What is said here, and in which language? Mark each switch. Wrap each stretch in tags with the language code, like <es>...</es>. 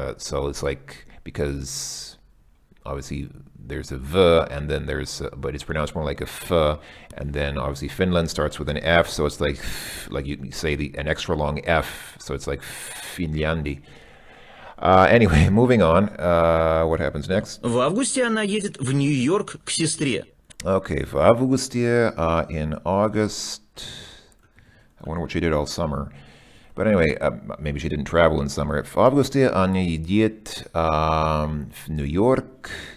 <en>So it's like, because obviously there's a V and then but it's pronounced more like a F, and then obviously Finland starts with an F, so it's like you say an extra long F, so it's like Finlandi. Anyway, moving on. What happens next?</en> <ru>В августе она едет в Нью-Йорк к сестре.</ru> <en>Okay,</en> <ru>в августе,</ru> <en>in August. I wonder what she did all summer. But anyway, maybe she didn't travel in summer.</en> <ru>В августе она едет в Нью-Йорк.</ru>